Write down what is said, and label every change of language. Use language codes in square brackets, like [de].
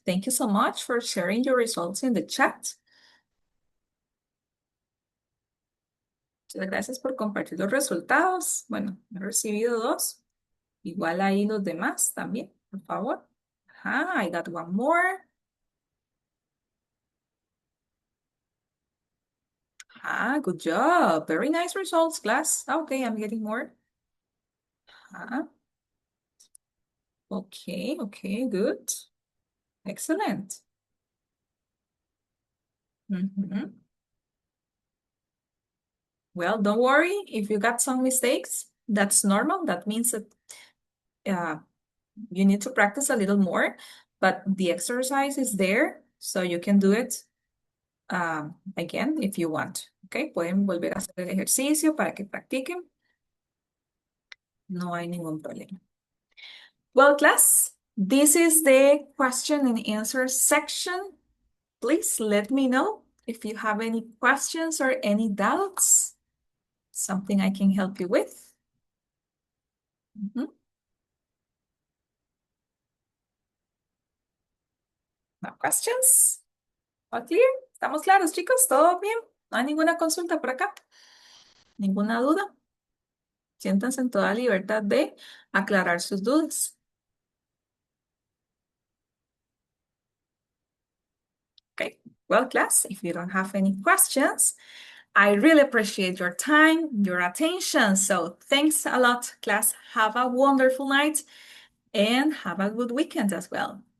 [en] Thank you so much for sharing your results in the chat. [es] Muchas gracias por compartir los resultados. Bueno, he recibido 2. Igual ahí los demás también, por favor. [en] I got one more. Good job. Very nice results, class. Okay, I'm getting more. Okay, good. Excellent. Well, don't worry if you got some mistakes. That's normal. That means that you need to practice a little more, but the exercise is there, so you can do it again if you want. [es] Okay, pueden volver a hacer el ejercicio para que practiquen. No hay ningún problema. [en] Well, class, this is the question and answer section. Please let me know if you have any questions or any doubts, something I can help you with. No questions? All clear? [es] ¿Estamos claros, chicos? ¿Todo bien? ¿No hay ninguna consulta por acá? ¿Ninguna duda? Siéntanse en toda libertad de aclarar sus dudas. [en] Okay, well, class, if you don't have any questions, I really appreciate your time, your attention. So thanks a lot, class. Have a wonderful night. and have a good weekend as well.